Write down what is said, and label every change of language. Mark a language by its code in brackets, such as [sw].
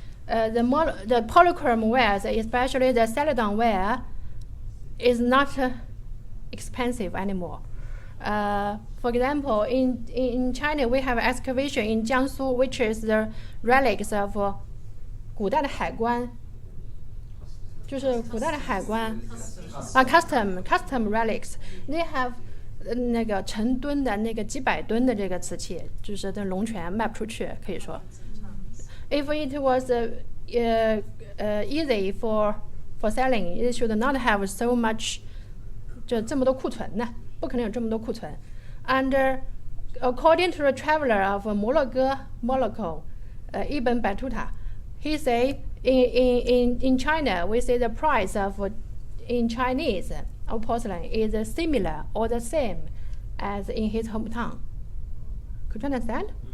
[en] The polychrome wares, especially the celadon ware, is not expensive anymore. For example, in China, we have excavation in Jiangsu, which is the relics of [zh] 古代的海关，就是古代的海关 [en] custom relics. They have [zh] 那个成吨的那个几百吨的这个瓷器，就是的龙泉卖不出去，可以说。 [en] If it was easy for selling, it should not have so much [zh] 这么多库存呢。不可能有这么多库存。 [en] And according to the traveler of Morocco, Ibn Battuta, he say in China we say the price of in Chinese of porcelain is similar or the same as in his hometown. Could you understand?